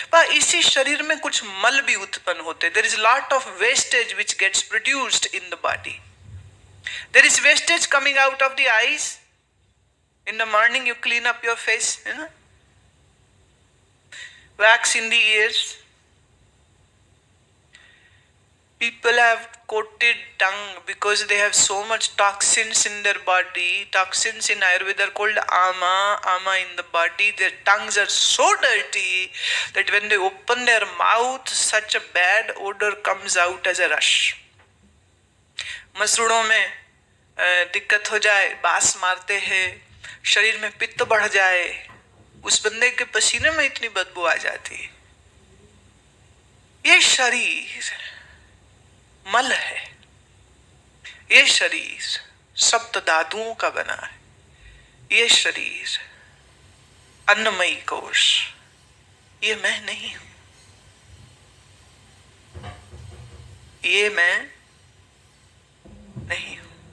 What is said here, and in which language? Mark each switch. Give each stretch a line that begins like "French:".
Hindi: पर इसी शरीर में कुछ मल भी उत्पन्न होते।
English: There is lot of wastage which gets produced in the body. There is wastage coming out of the eyes. In the morning you clean up your face,
Hindi: है ना,
English: wax in the ears. People have coated tongue because they have so much toxins in their body. Toxins in Ayurveda are called ama in the body. Their tongues are so dirty that when they open their mouth, such a bad odor comes out as a rush.
Hindi: मसरूड़ों में दिक्कत हो जाए, बास मारते हैं, शरीर में पित्त बढ़ जाए, उस बंदे के पसीने में इतनी बदबू आ जाती है। ये शरीर मल है, ये शरीर सप्त धातुओं का बना है, ये शरीर अन्नमयी कोश, ये मैं नहीं हूं, ये मैं नहीं हूं।